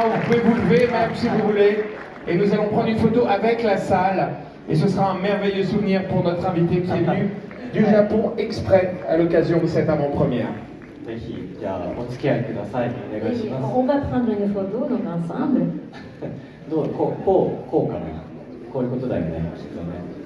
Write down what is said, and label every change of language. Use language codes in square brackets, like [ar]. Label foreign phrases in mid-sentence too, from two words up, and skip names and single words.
[fr] Vous pouvez vous lever même si vous voulez. Et nous allons prendre une photo avec la salle. Et ce sera un merveilleux souvenir pour notre invité qui est venu du Japon exprès à l'occasion de cette avant-première. On va prendre une photo donc ensemble. [ja] こうかな。こういうことだよね、きっとね。